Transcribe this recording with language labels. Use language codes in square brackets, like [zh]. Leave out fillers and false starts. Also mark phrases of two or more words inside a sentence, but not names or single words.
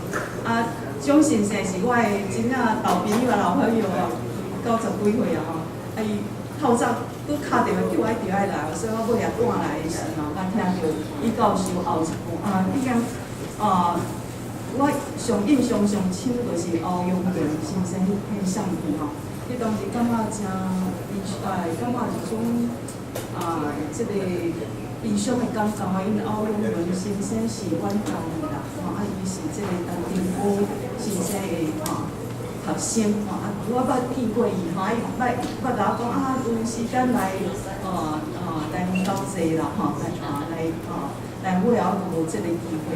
[nan] 蒋先生是我的真正老朋友老朋友90几岁啊吼，伊透早拄敲电话叫我一定爱来，所以我尾也赶来的时候，我听到李教授后一句已经我上印象上深就是欧阳平先生迄相片吼，迄当时感觉真感觉一种即个悲伤的感觉啊，因为欧阳平先生是阮家的啦，伊是即个陈定波先生的学生我捌见过伊伊捌甲我讲有时间来台湾斗坐啦来但尾后无即个机会